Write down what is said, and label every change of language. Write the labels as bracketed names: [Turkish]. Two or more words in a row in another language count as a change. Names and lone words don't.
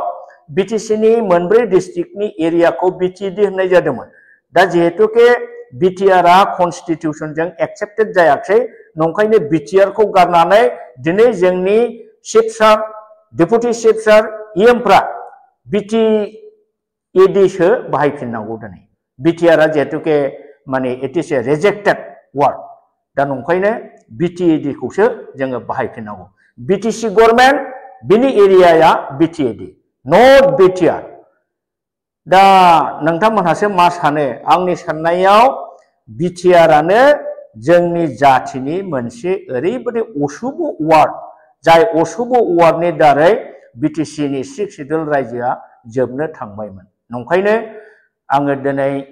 [Bodo] बिटिसि नि मोनब्रै डिस्ट्रिक्टनि एरियाखौ बिटिएडि होननाय जादोंमोन दा जिहेतुके BTR कन्स्टिट्यूशनजों एक्सेप्टेड जायाखै नंखायनो BTR खौ गारनानै दिनै जोंनि [English] chief sir deputy chief sir [Bodo] EMफ्रा BTAD सो बाहायफिननांगौ दिनै BTR जेहेतुके माने [English] it is a rejected word [Bodo] दा नंखायनो BTAD खौसो जोङो बाहायफिननांगौ BTC गवर्नमेंट बिनि एरियाया BTAD नट BTR दा नोंथांमोनहासो मा सानो आंनि साननायाव BTR आनो जोंनि जातिनि मोनसे ओरैबायदि अशुभ वार्ड जाय अशुभ वार्डनि दारै BTC नि 6 सिडुल रायजोआ जोबनो थांबायमोन नंखायनो आङो दिनै